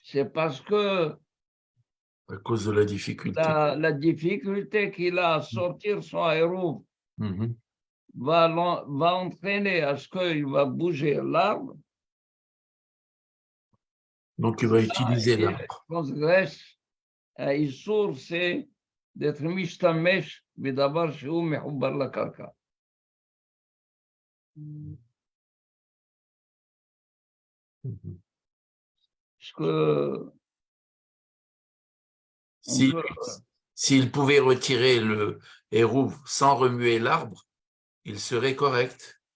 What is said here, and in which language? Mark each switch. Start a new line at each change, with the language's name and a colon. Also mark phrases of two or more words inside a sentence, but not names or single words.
French: C'est parce que À cause de la difficulté. La difficulté qu'il a à sortir son héros Mhm. va entraîner à ce qu'il va bouger l'arbre Donc, il va utiliser et l'arbre. transgresse.
Hebrew: האיסור זה d'être משתמש בדבר שהוא מחובר לקרקע. Mhm.
French: Parce que Si- S'il pouvait retirer le hérouve sans remuer l'arbre, il serait correct.